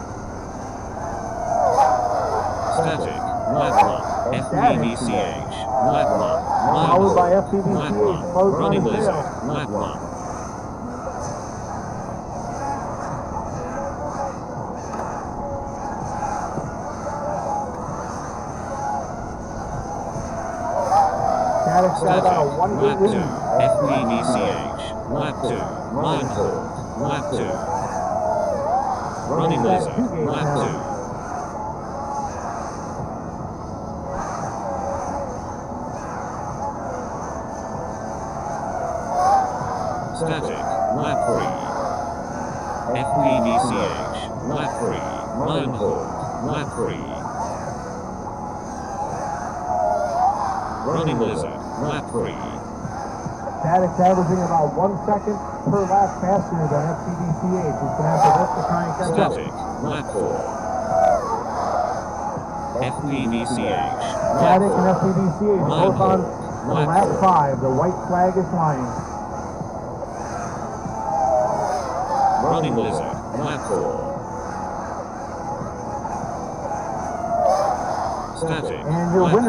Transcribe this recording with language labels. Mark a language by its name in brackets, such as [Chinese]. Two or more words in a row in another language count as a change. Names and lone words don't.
[English] Static, lap 1, FPVCH, lap 1, Followed by FPVCH, close Running on his Lizard, tail. lap 1. Static's got about a 1 Lap 2, gate lead. FPVCH, lap 2, Mayan Hawk, lap 2. Running Lizard, lap 2. Static, lap 3. FPVCH, lap 3, Mayan Hawk, lap 3. Running Lizard, lap 3. Static's averaging about 1 second per lap faster than FPVCH. He's going to have to work to try and catch up. Static, lap 4. FPVCH, lap Static 4. and FPVCH both on lap 5. The white flag is flying. Running Lizard, lap 4. Static, And your lap winner